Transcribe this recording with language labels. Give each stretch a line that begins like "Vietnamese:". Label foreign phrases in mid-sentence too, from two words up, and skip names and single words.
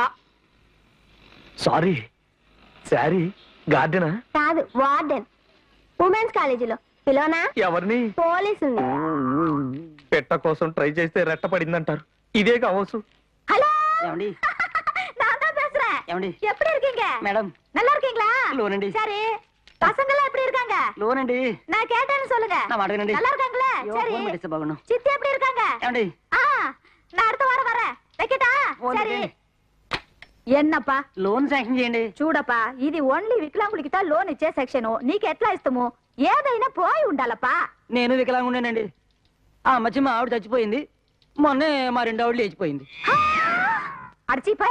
Telugu: సారీ, శారీ గార్డెనా? కాదు, వార్డెన్. ఉమెన్స్ కాలేజీలో. పిలోనా? ఎవరిని? పోలీసుని. పెట్ట కోసం ట్రై చేస్తే రెట్ట పడిందంటారు. ఇదే కావచ్చు.
Tamil: ஹலோ
Telugu: ఏమండి
Tamil: நான் தான் பேசுறேன்.
Telugu: ఏమండి
Tamil: எப்படி இருக்கீங்க?
Telugu: మేడం
Tamil: நல்லா இருக்கீங்களா?
Telugu: లోనండి.
Tamil: சரி, பசங்க எல்லாம் எப்படி இருக்காங்க?
Telugu: లోనండి.
Tamil: நான் கேட்டேன்னு சொல்லுங்க.
Telugu: నా మాట వినండి.
Tamil: நல்லா இருக்காங்களா?
Telugu: అయ్యో,
Tamil: சரி.
Telugu: ఫోన్ పెట్టేస్తే బాగుండు.
Tamil: சித்தி எப்படி இருக்காங்க?
Telugu: ఏమండి
Tamil: ஆ, நான் அடுத்த வாரம் வரேன். வைக்கட்டா?
Telugu: ఫోన్
Tamil: சரி.
Telugu: పెట్టండి. ఎన్నప్పా లోన్ శాంక్షన్ చేయండి. చూడప్పా, ఇది ఓన్లీ వికలాంగులకి లోన్ ఇచ్చే సెక్షన్. నీకు ఎట్లా ఇస్తాము? ఏదైనా పోయి ఉండాలప్పా. నేను వికలాంగుండేనండి. ఆ మధ్య మా ఆవిడ చచ్చిపోయింది. మొన్నే మా 2 ఆవిడలు లేచిపోయింది. అడిచిపోయా.